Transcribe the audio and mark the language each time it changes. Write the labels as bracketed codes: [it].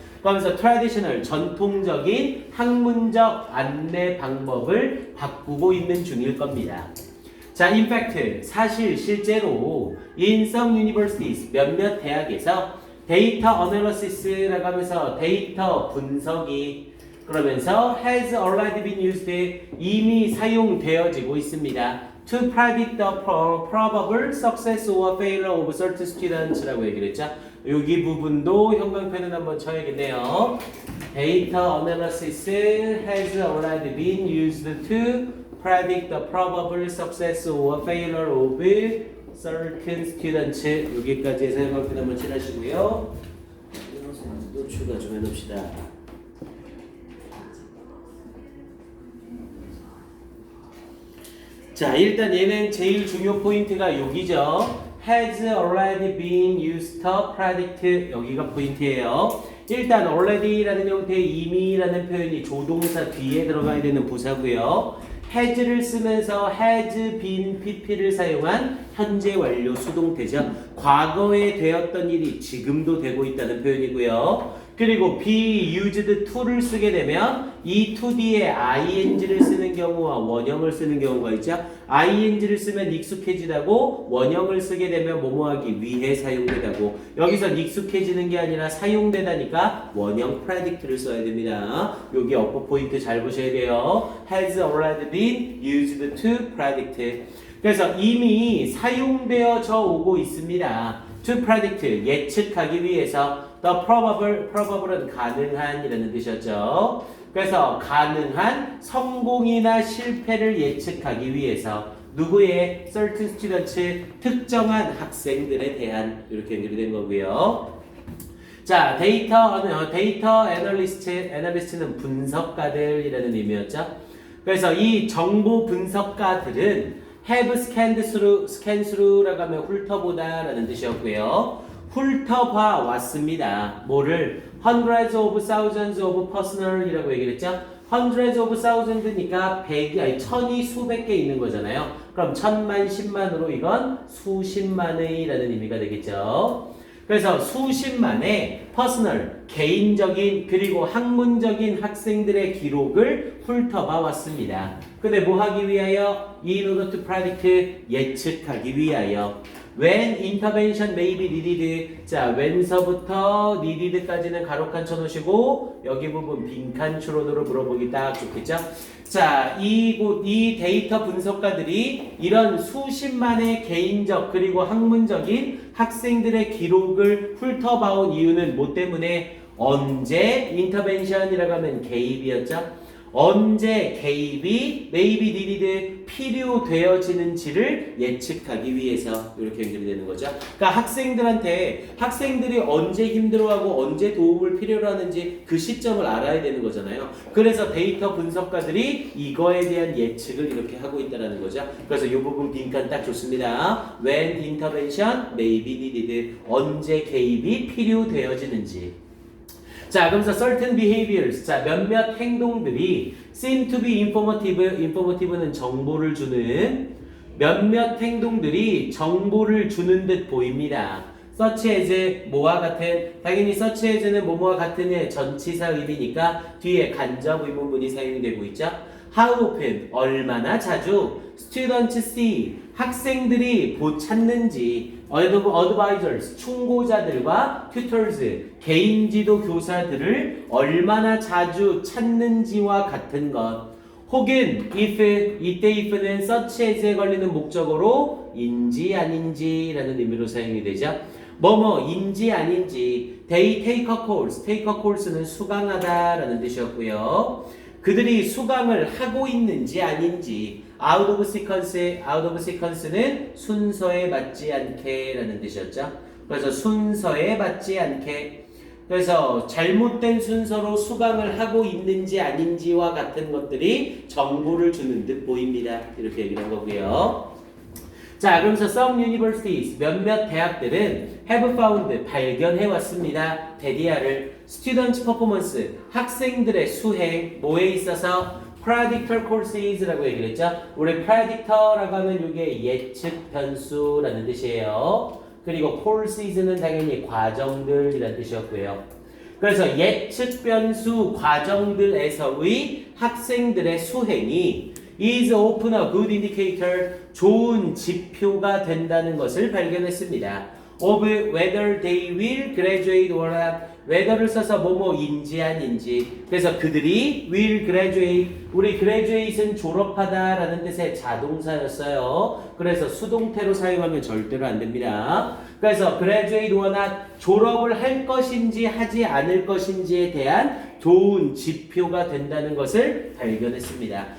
[ko] 그러면서 [en] traditional, [ko] 전통적인 학문적 안내 방법을 바꾸고 있는 중일 겁니다. 자, [en] in fact, [ko] 사실 실제로 [en] in some universities, [ko] 몇몇 대학에서 데이터 어널리시스라고 하면서 데이터 분석이 그러면서 [en] has already been used, [ko] 이미 사용되어지고 있습니다. [en] To predict the probable success or failure of certain students [ko] 라고 얘기를 했죠. 여기 부분도 형광펜을 한번 쳐야겠네요. [en] Data analysis has already been used to predict the probable success or failure of certain students. [ko] 여기까지 해서 형광펜 한번 칠하시고요. 또 추가 좀 해놓읍시다. 자, 일단 얘는 제일 중요 포인트가 여기죠. [en] has already been used to predict, [ko] 여기가 포인트예요. 일단 already라는 형태의 이미라는 표현이 조동사 뒤에 들어가야 되는 부사고요. has를 쓰면서 has been pp를 사용한 현재 완료 수동태죠. 과거에 되었던 일이 지금도 되고 있다는 표현이고요. 그리고 be used to를 쓰게 되면 이 to 뒤에 ing를 쓰는 경우와 원형을 쓰는 경우가 있죠. ing를 쓰면 익숙해지다고, 원형을 쓰게 되면 뭐뭐하기 위해 사용되다고. 여기서 익숙해지는 게 아니라 사용되다니까 원형 predict를 써야 됩니다. 여기 어퍼 포인트 잘 보셔야 돼요. [en] has already been used to predict. [ko] 그래서 이미 사용되어져 오고 있습니다. [en] to predict, [ko] 예측하기 위해서. [en] The probable은 [ko] 가능한이라는 뜻이었죠. 그래서 가능한 성공이나 실패를 예측하기 위해서 누구의 [en] certain students, [ko] 특정한 학생들에 대한 이렇게 연결이 된 거고요. 자, 데이터 애널리스트는 분석가들이라는 의미였죠. 그래서 이 정보 분석가들은 [en] have scanned through라고 [ko] 하면 훑어보다라는 뜻이었고요. 훑어봐 왔습니다. 뭐를? [en] hundreds of thousands of personal [ko] 이라고 얘기를 했죠. [en] hundreds of thousand니까 [ko] 천이 수백 개 있는 거잖아요. 그럼 천만, 십만으로 이건 수십만의라는 의미가 되겠죠. 그래서 수십만의 퍼스널, 개인적인 그리고 학문적인 학생들의 기록을 훑어봐 왔습니다. 근데 뭐 하기 위하여? [en] In order to predict, [ko] 예측하기 위하여. [en] When intervention may be needed. [ko] 자, when서부터 needed까지는 가로칸 쳐놓으시고 여기 부분 빈칸 추론으로 물어보기 딱 좋겠죠? 자, 이 데이터 분석가들이 이런 수십만의 개인적 그리고 학문적인 학생들의 기록을 훑어봐온 이유는 뭐 때문에? 언제 intervention이라고 하면 개입이었죠? 언제 개입이 [en] may be needed, [ko] 필요되어지는지를 예측하기 위해서 이렇게 연결이 되는 거죠. 그러니까 학생들이 언제 힘들어하고 언제 도움을 필요로 하는지 그 시점을 알아야 되는 거잖아요. 그래서 데이터 분석가들이 이거에 대한 예측을 이렇게 하고 있다는 거죠. 그래서 이 부분 빈칸 딱 좋습니다. [en] When intervention may be needed, [ko] 언제 개입이 필요되어지는지. 자, 그러면서 [en] certain behaviors, [ko] 자, 몇몇 행동들이 [en] seem to be informative는 [ko] 정보를 주는 몇몇 행동들이 정보를 주는 듯 보입니다. such as, 뭐와 같은, 당연히 such as는 뭐뭐와 같은의 전치사 의미니까 뒤에 간접 의문문이 사용이 되고 있죠. [en] How often, [ko] 얼마나 자주, [en] students see, [ko] 학생들이 찾는지, advisors, 충고자들과 tutors, 개인지도 교사들을 얼마나 자주 찾는지와 같은 것. 혹은 if, 이때 if는 such as에 걸리는 목적어로 인지 아닌지라는 의미로 사용이 되죠. 뭐뭐인지 아닌지. [en] They take a course, take a course는 [ko] 수강하다라는 뜻이었고요. 그들이 수강을 하고 있는지 아닌지. [en] out of sequence는 [ko] 순서에 맞지 않게 라는 뜻이었죠. 그래서 순서에 맞지 않게. 그래서 잘못된 순서로 수강을 하고 있는지 아닌지와 같은 것들이 정보를 주는 듯 보입니다. 이렇게 얘기를 한 거고요. 자, 그러면서 [en] some universities, [ko] 몇몇 대학들은 [en] have found, [ko] 발견해 왔습니다. 데디아를 [en] student performance, [ko] 학생들의 수행, 뭐에 있어서 [en] predictor courses라고 [ko] 얘기를 했죠. 우리 predictor라고 하면 이게 예측 변수라는 뜻이에요. 그리고 courses는 당연히 과정들이라는 뜻이었고요. 그래서 예측 변수 과정들에서의 학생들의 수행이 [en] is often a good indicator, [ko] 좋은 지표가 된다는 것을 발견했습니다. [en] of whether they will graduate or not, whether를 [ko] 써서 뭐뭐인지 아닌지. 그래서 그들이 [en] will graduate, [ko] 우리 graduate은 졸업하다라는 뜻의 자동사였어요. 그래서 수동태로 사용하면 절대로 안 됩니다. 그래서 [en] graduate or not, [ko] 졸업을 할 것인지 하지 않을 것인지에 대한 좋은 지표가 된다는 것을 발견했습니다.